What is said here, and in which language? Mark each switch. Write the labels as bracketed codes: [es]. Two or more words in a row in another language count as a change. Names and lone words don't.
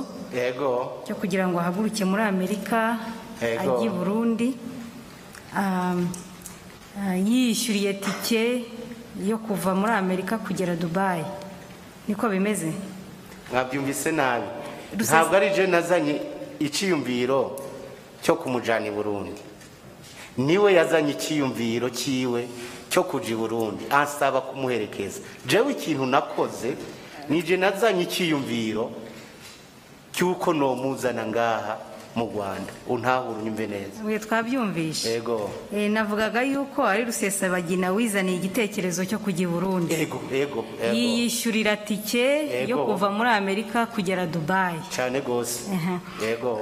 [rw] Yego. Cyo kugira ngo ahaguruke muri Amerika ajye i Burundi. Yishyuriye tike yo kuva muri Amerika kugera Dubai. Niko bimeze? [rn] Mwabyumvise nabi. Ntabwo ari je nazanye iciyumviro cyo kumujana i Burundi. Niwe yazanye ikiyumviro kiwe cyo kuja i Burundi, ansaba kumuherekeza. Jewe ikintu nakoze nije nazanye ikiyumviro cyuko no muzana ngaha mu Rwanda. Untahura unyumve neza. [rw] We twabyumvishe. Yego. Navugaga yuko ari Rusesabagina wizaniye igitekerezo cyo kujya i Burundi. Yego. Yishyurira tike yo kuva muri Amerika kugera Dubai. [rn] Cyane gose. Yego.